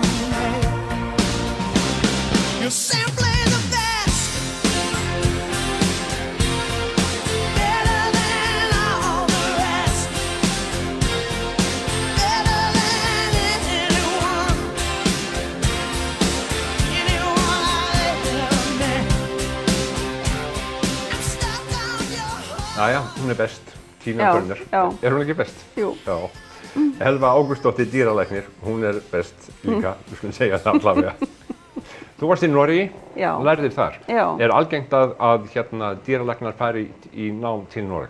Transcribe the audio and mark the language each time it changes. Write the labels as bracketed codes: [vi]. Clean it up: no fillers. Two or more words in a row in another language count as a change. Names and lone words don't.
[en] You're simply the best, better than all the rest, better than anyone I've ever met. I'm stuck on your heart. [is] Jæja, hún best, Tína Turner. Hún ekki best? Jú. Já. Elva Ágústsdóttir dýralæknir, hún best líka, við skulum segja það allavega. Þú varst í Noregi og lærðir þar. Já. Algengt að dýralæknar fari í nám til Noregs?